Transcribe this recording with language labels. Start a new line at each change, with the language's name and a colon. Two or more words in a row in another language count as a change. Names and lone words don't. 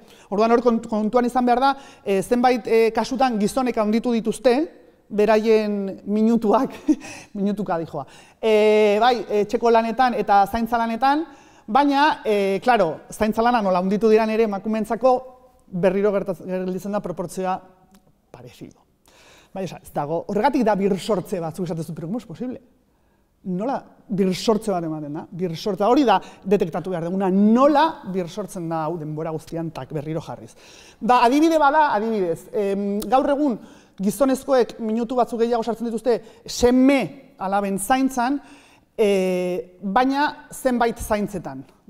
Basque: Orduan hor kontuan izan behar da, zenbait kasutan gizonek handitu dituzte, beraien minutuak, minutuka dijoa, bai, etxeko lanetan eta zaintza lanetan, baina, klaro, zaintza lana nola hunditu diran ere emakumeentzako berriro gelditzen da proportzioa parezido. Baina, ez dago, horregatik da birsortze batzuk esatezu,
Spanish: pero ¿cómo es posible?
Basque: Nola birsortze bat ematen da? Birsortze hori da detektatu behar duguna, nola birsortzen da hau denbora guztian tak berriro jarriz. Da, adibide bada, adibidez, gaur egun gizonezkoek minutu batzuk gehiago sartzen dituzte seme alaben zaintzan, baina zenbait zaintzetan.